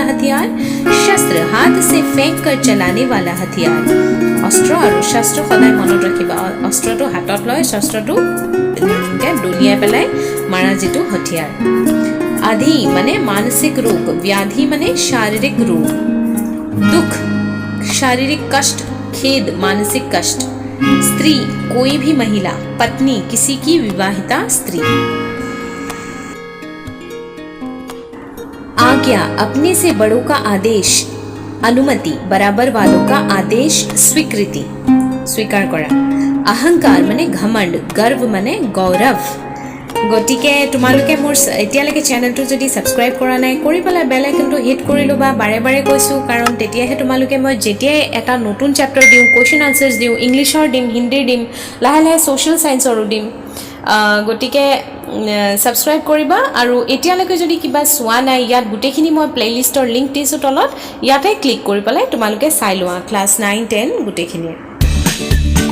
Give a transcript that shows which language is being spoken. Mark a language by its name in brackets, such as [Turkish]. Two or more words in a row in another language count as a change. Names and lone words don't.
[Hindi] हथियार शस्त्र हाथ से फेंक कर चलाने वाला हथियार अस्त्र और शस्त्र [Assamese] সদায় মন ৰাখিবা অস্ত্ৰ তো হাতত লয় শস্ত্ৰ তো দুনিয়া পেলাই মাৰা যিটো [Hindi] हथियार आधि माने मानसिक रोग व्याधि माने शारीरिक रोग दुख शारीरिक कष्ट खेद मानसिक कष्ट स्त्री कोई भी महिला पत्नी किसी की विवाहिता स्त्री आज्ञा अपने से बड़ों का आदेश अनुमति बराबर वालों का आदेश स्वीकृति स्वीकार करा अहंकार माने घमंड गर्व माने गौरव गतिके [Assamese] তোমালোকে মোৰ এতিয়ালৈকে चैनलটো যদি সাবস্ক্রাইব কৰা নাই কৰি পেলাই বেল আইকনটো হিট কৰি লবা বাৰে বাৰে কৈছো কাৰণ তেতিয়াহে তোমালোকে মই যেতিয়াই এটা নতুন চ্যাপ্টাৰ দিও [English] question answers [Assamese] দিও ইংলিশৰ দিম হিন্দীৰ দিম লাহে লাহে [English] social science [Assamese] দিম গতিকে সাবস্ক্রাইব কৰিবা আৰু এতিয়ালৈকে যদি কিবা সোৱা নাই ইয়াত গুটেখিনি মই প্লেলিষ্টৰ লিংক দিছো তলত ইয়াতে ক্লিক কৰি পেলাই তোমালোকে চাই লোৱা ক্লাস 9 10 গুটেখিনি